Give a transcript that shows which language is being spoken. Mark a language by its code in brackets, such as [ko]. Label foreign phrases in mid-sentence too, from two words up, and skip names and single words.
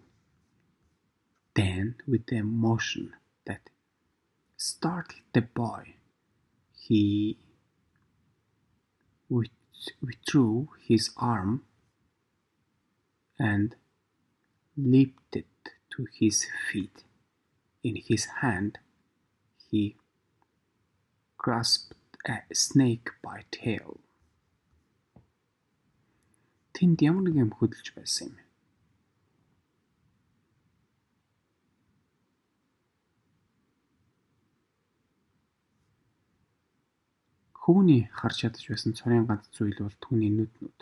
[en] Then, with a motion that startled the boy, he withdrew his arm and leaped to his feet. In his hand, he grasped a snake by tail. [mn] Тэнд ямар нэг юм хөдөлж байсан юм. Хөвгний харж чадаж байсан цорын ганц зүйл бол түүний нүднүүд.